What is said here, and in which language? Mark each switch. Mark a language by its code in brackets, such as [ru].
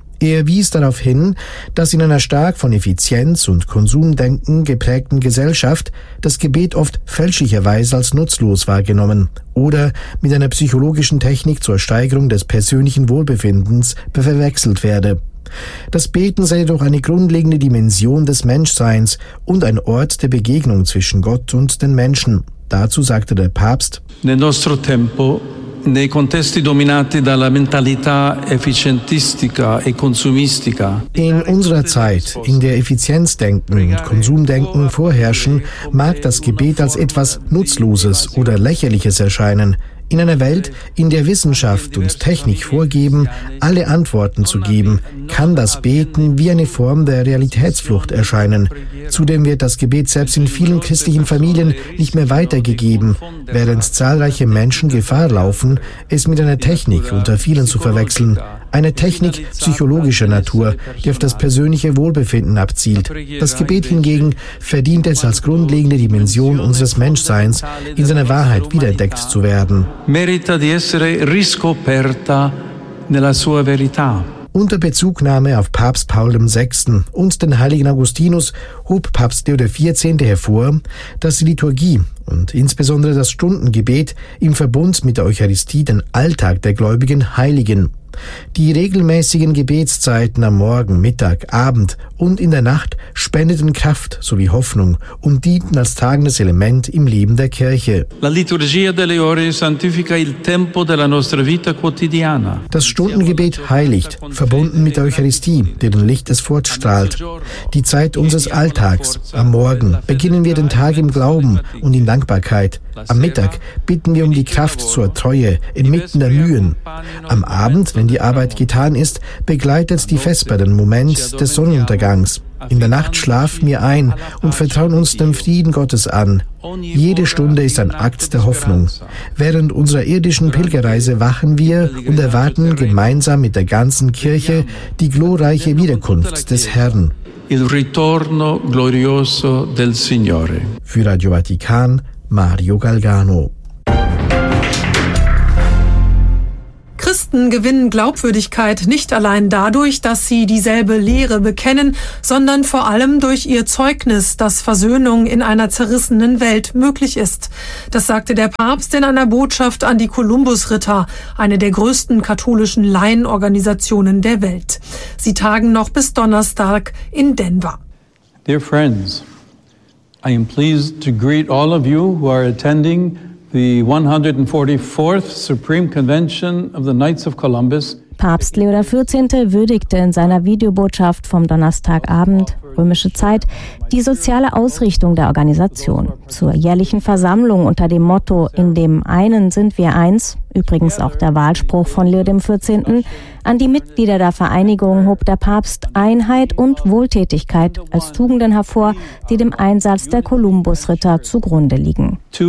[de] Er wies darauf hin, dass in einer stark von Effizienz- und Konsumdenken geprägten Gesellschaft das Gebet oft fälschlicherweise als nutzlos wahrgenommen oder mit einer psychologischen Technik zur Steigerung des persönlichen Wohlbefindens verwechselt werde. Das Beten sei jedoch eine grundlegende Dimension des Menschseins und ein Ort der Begegnung zwischen Gott und den Menschen. Dazu sagte der Papst: [it] Nel nostro tempo, nei contesti dominati dalla mentalità efficientistica e consumistica. [de] In unserer Zeit, in der Effizienzdenken und Konsumdenken vorherrschen, mag das Gebet als etwas Nutzloses oder Lächerliches erscheinen. In einer Welt, in der Wissenschaft und Technik vorgeben, alle Antworten zu geben, kann das Beten wie eine Form der Realitätsflucht erscheinen. Zudem wird das Gebet selbst in vielen christlichen Familien nicht mehr weitergegeben, während zahlreiche Menschen Gefahr laufen, es mit einer Technik unter vielen zu verwechseln. Eine Technik psychologischer Natur, die auf das persönliche Wohlbefinden abzielt. Das Gebet hingegen verdient es, als grundlegende Dimension unseres Menschseins in seiner Wahrheit wiederentdeckt zu werden. [it] Merita di essere riscoperta nella sua verità. [de] Unter Bezugnahme auf Papst Paul VI. Und den heiligen Augustinus hob Papst Leo XIV. Hervor, dass die Liturgie und insbesondere das Stundengebet im Verbund mit der Eucharistie den Alltag der Gläubigen heiligen. Die regelmäßigen Gebetszeiten am Morgen, Mittag, Abend und in der Nacht spendeten Kraft sowie Hoffnung und dienten als tragendes Element im Leben der Kirche. [it] La liturgia delle ore santifica il tempo della nostra vita quotidiana. [de] Das Stundengebet heiligt, verbunden mit der Eucharistie, deren Licht es fortstrahlt. Die Zeit unseres Alltags. Am Morgen beginnen wir den Tag im Glauben und in Dankbarkeit. Am Mittag bitten wir um die Kraft zur Treue inmitten der Mühen. Am Abend, wenn die Arbeit getan ist, begleitet die Vesper den Moment des Sonnenuntergangs. In der Nacht schlafen wir ein und vertrauen uns dem Frieden Gottes an. Jede Stunde ist ein Akt der Hoffnung. Während unserer irdischen Pilgerreise wachen wir und erwarten gemeinsam mit der ganzen Kirche die glorreiche Wiederkunft des Herrn. [it] Il ritorno glorioso del Signore. [de] Für Radio Vatikan, Mario Galgano. Christen gewinnen Glaubwürdigkeit nicht allein dadurch, dass sie dieselbe Lehre bekennen, sondern vor allem durch ihr Zeugnis, dass Versöhnung in einer zerrissenen Welt möglich ist. Das sagte der Papst in einer Botschaft an die Kolumbusritter, eine der größten katholischen Laienorganisationen der Welt. Sie tagen noch bis Donnerstag in Denver. [en] Dear friends, I am pleased to greet all of you who are attending the 144th Supreme Convention of the Knights of Columbus. [de] Papst Leo XIV. Würdigte in seiner Videobotschaft vom Donnerstagabend, römische Zeit, die soziale Ausrichtung der Organisation. Zur jährlichen Versammlung unter dem Motto »In dem einen sind wir eins«, übrigens auch der Wahlspruch von Leo XIV., an die Mitglieder der Vereinigung hob der Papst Einheit und Wohltätigkeit als Tugenden hervor, die dem Einsatz der Kolumbusritter zugrunde liegen.